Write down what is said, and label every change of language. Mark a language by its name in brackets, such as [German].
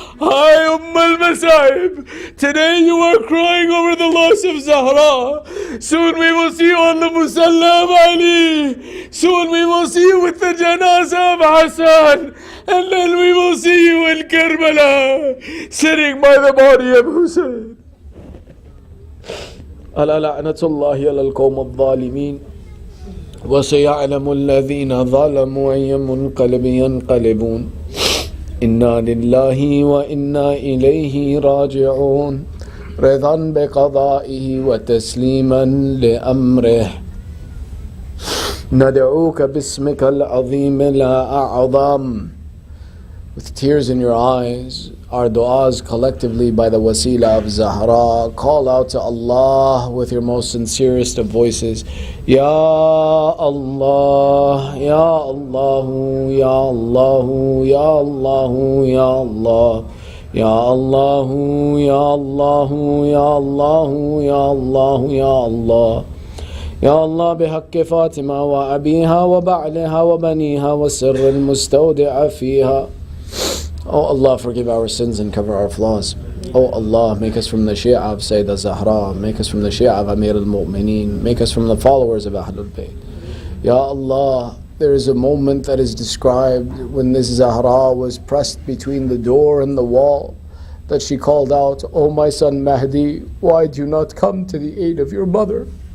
[English] Hi al-Masaib. Today you are crying over the loss of Zahra. Soon we will see you on the musalla of Ali. Soon we will see you with the janazah of Hassan. And then we will see you in Karbala, sitting by the body of Hussain." [Arabic] ألا لعنة الله على القوم الظالمين وسيعلم الذين ظلموا أي منقلب ينقلبون إنا لله وإنا إليه راجعون رضا بقضائه وتسليما لأمره ندعوك باسمك العظيم الأعظم. [English] With tears in your eyes, our du'as collectively by the wasila of Zahra, call out to Allah with your most sincerest of voices. [Arabic] Ya Allah, Ya Allah, Ya Allah, Ya Allah, Ya Allah, Ya Allah, Ya Allah, Ya Allah, Ya Allah, Ya Allah. يا الله بحق فاطمة وأبيها وبعلها وبنيها والسر المستودع فيها. [English] Oh Allah, forgive our sins and cover our flaws. Oh Allah, make us from the Shia of Sayyidah Zahra, make us from the Shia of Amir al-Mu'mineen, make us from the followers of Ahlul Bayt. Ya Allah, there is a moment that is described when this Zahra was pressed between the door and the wall, that she called out, "Oh my son Mahdi, why do you not come to the aid of your mother?"